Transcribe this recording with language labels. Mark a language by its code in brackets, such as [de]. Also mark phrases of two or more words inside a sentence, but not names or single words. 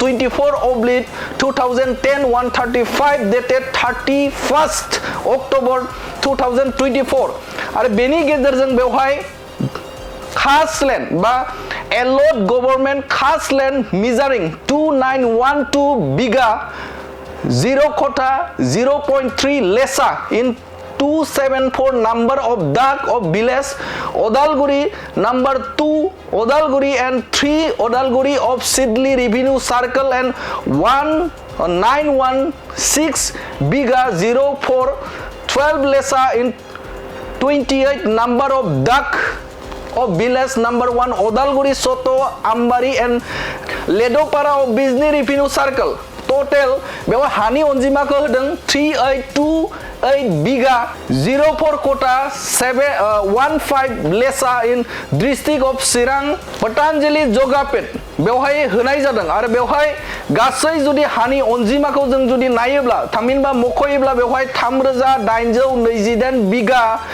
[brx] 24/2010/135 [en] dated 31st October 2024 [brx] आरो बेनि गेजेरजों बेवहाय खास लेन्ड बा एलट गभर्नमेन्ट खास लेन्ड मिजारिं 2912 बिगा 0 खथा 0.3 लेसा [en] in 274 number of Dak of village Odalguri number 2 Odalguri and 3 Odalguri of Sidli revenue circle and 1916 biga 04 12 lesa in 28 number of Dak of village number 1 Odalguri Soto Ambari and Ledopara of Bizni revenue circle total [brx] बेवहाय हानि अनजिमाखौ होदों 3828 बिगा 04 कोटा 715 लेसा [en] in district of Chirang [brx] पतंजलि जगापेट बेवहाय होनाय जादों आरो बेवहाय गासै जुदि हानि अनजिमाखौ जों जुदि नायोब्ला थामहिनबा मख'योब्ला बेवहाय 3828 बिगा